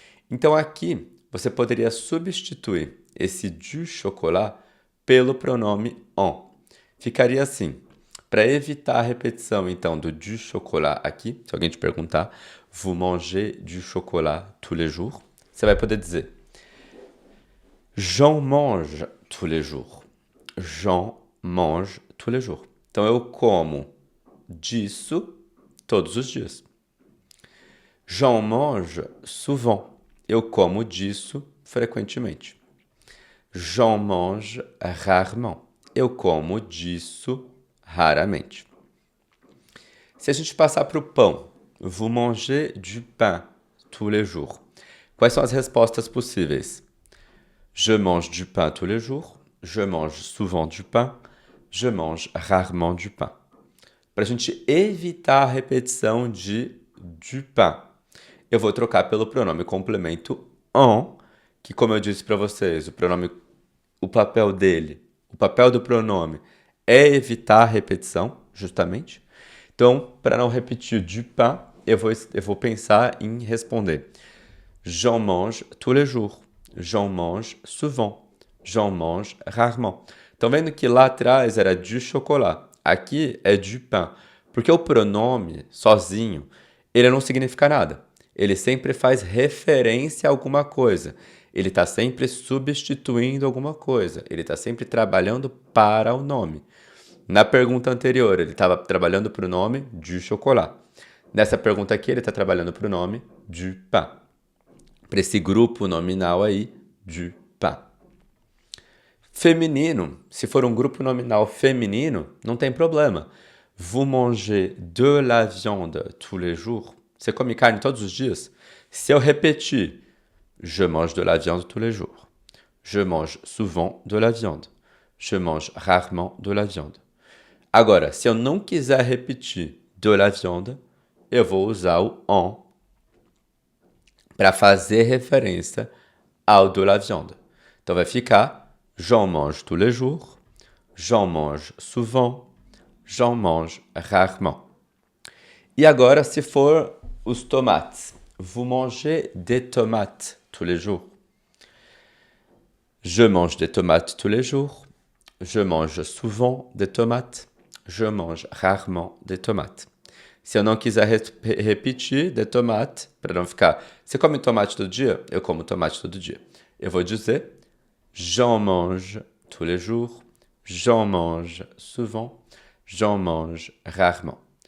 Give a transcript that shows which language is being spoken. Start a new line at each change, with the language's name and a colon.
Portuguese: Então aqui você poderia substituir esse du chocolat pelo pronome on. Ficaria assim. Para evitar a repetição, então, do du chocolat aqui, se alguém te perguntar,
French: vous mangez du chocolat tous les jours?
Portuguese: Você vai poder dizer,
French: j'en mange tous les jours. J'en mange tous les jours.
Portuguese: Então, eu como disso todos os dias.
French: J'en mange souvent.
Portuguese: Eu como disso frequentemente.
French: J'en mange rarement.
Portuguese: Eu como disso raramente. Se a gente passar para o pão,
French: vous mangez du pain tous les jours.
Portuguese: Quais são as respostas possíveis?
French: Je mange du pain tous les jours. Je mange souvent du pain. Je mange rarement du pain.
Portuguese: Para a gente evitar a repetição de du pain, eu vou trocar pelo pronome complemento on, que, como eu disse para vocês, o papel do pronome é evitar a repetição, justamente. Então, para não repetir du pain, eu vou pensar em responder.
French: J'en mange tous les jours. J'en mange souvent. J'en mange rarement.
Portuguese: Estão vendo que lá atrás era du chocolat. Aqui é du pain. Porque o pronome, sozinho, ele não significa nada. Ele sempre faz referência a alguma coisa. Ele está sempre substituindo alguma coisa. Ele está sempre trabalhando para o nome. Na pergunta anterior, ele estava trabalhando para o nome du chocolat. Nessa pergunta aqui, ele está trabalhando para o nome du pain. Para esse grupo nominal aí, du pain. Feminino, se for um grupo nominal feminino, não tem problema.
French: Vous mangez de la viande tous les jours?
Portuguese: Você come carne todos os dias? Se eu repetir,
French: je mange de la viande tous les jours. Je mange souvent de la viande. Je mange rarement de la viande.
Portuguese: Agora, se eu não quiser repetir de la viande, eu vou usar o on para fazer referência ao de la viande. Então vai ficar
French: j'en mange tous les jours, j'en mange souvent, j'en mange rarement.
Portuguese: E agora, se for os tomates,
French: vous mangez des tomates tous les jours. Je mange des tomates tous les jours. Je mange souvent des tomates. Je mange rarement des tomates.
Portuguese: Se eu não quiser repetir des tomates, para não ficar... Você come tomate todo dia? Eu como tomate todo dia. Eu vou dizer
French: j'en mange tous les jours, j'en mange souvent, j'en mange rarement.